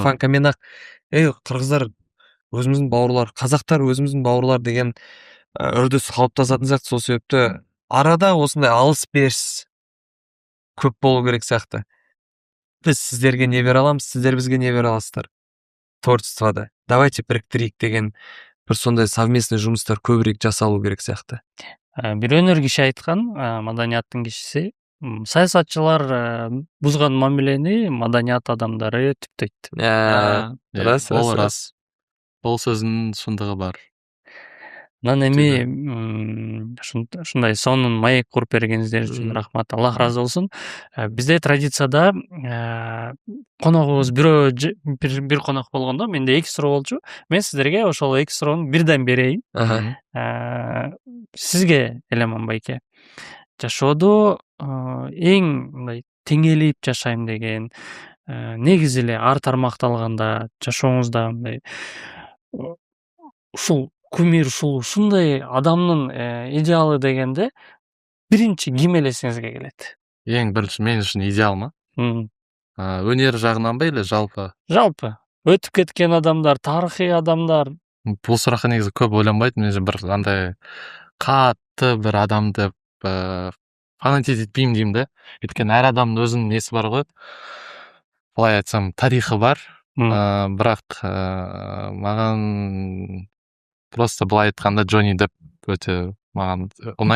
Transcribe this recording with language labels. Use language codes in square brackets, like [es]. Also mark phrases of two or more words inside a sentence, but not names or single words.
[kk] сарафанкамен ақ, қырғыздар өзіміздің бауырлар, қазақтар өзіміздің бауырлар деген үрдіс қалыптасатын сияқты. Сол себепті арада осындай алыс беріс көп болу керек сияқты. Біз сіздерге не бере аламыз, сіздер бізге не бере аласыздар творчествода. Давайте біріктірейік деген бір сондай совместный жұмыстар көбірек жасалу керек сияқты. [ky] Бир өнөр киши айткан, маданияттын кишиси, саясатчылар бузган мамилени маданият адамдары түптөйт. [kk] Рас, Ол рас, рас. Ол сөздің шындығы бар. [ky] Анан эми ушундай сонун маек куруп бергениңиздер үчүн рахмат, Аллах ыраазы болсун. Бизде традицияда коногубуз бир конок болгондо, менде 2 суроо болчу. Мен сиздерге ошол 2 суроону бирден берейин. Сизге, Эламан байке, жашоодо эң мындай теңелип жашайм деген, негизи эле ар тармакталганда жашооңузда мындай ушул кумир, ушундай адамдын идеалы дегенде биринчи ким элесиңизге келет? [kk] Ең бірінші мен үшін идеал ма? Өнер жағынан ба или жалпы? [ky] Жалпы өтүп кеткен адамдар, тарыхый адамдар. [kk] Бұл сұраққа негізі көп ойланбайтын, мен бір андай қатты бір адамды фанатить етпеймін деймін да. Өйткені әр адамның өзінің несі бар ғой. Былай айтсам, тарихы бар. Бірақ маған просто былай айтқанда Джонни Депп өте маған ұнайды.